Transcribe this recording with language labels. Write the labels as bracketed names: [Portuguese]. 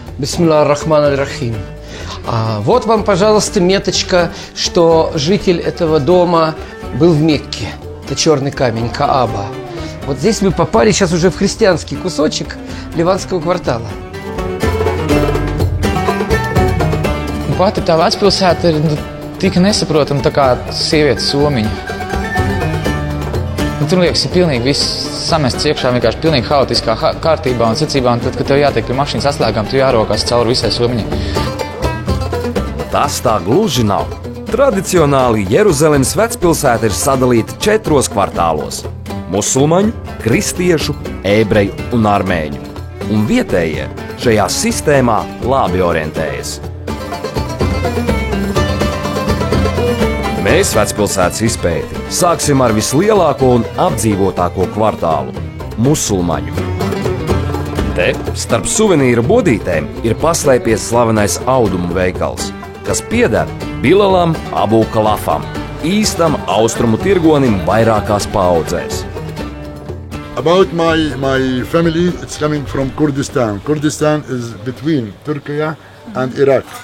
[Arabic] Бисмилlah ар-Рахман ар-Рахим. [Russian] А вот вам, пожалуйста, меточка, что житель этого дома был в Мекке. Это черный камень, Кааба. Вот здесь мы попали сейчас уже в христианский кусочек Ливанского квартала. [Latvian] Pati tā vecpilsēta ir tik nesaprotama, tā kā sievietes somiņa. Tur liekas, ir pilnīgi viss samests iekšā, vienkārši pilnīgi haotiskā kārtībā un secībā, un tad, kad tev jātiek pie mašīnas atslēgām, tu jārokās cauri visai somiņai. Tas tā gluži nav. Tradicionāli Jeruzalemes vecpilsēta ir sadalīta 4 kvartālos – musulmaņu, kristiešu, ebreju un armēņu. Un vietējie šajā sistēmā labi orientējas. Mēs vecpilsētas izpēti sāksim ar vislielāko un apdzīvotāko kvartālu – musulmaņu. Te starp suvenīru bodītēm ir paslēpies slavenais audumu veikals, kas pieder Bilalam Abu Kalafam, īstam austrumu tirgonim vairākās paaudzēs. [English] About my family, it's coming from Kurdistan. Kurdistan is between Turkey and Iraq.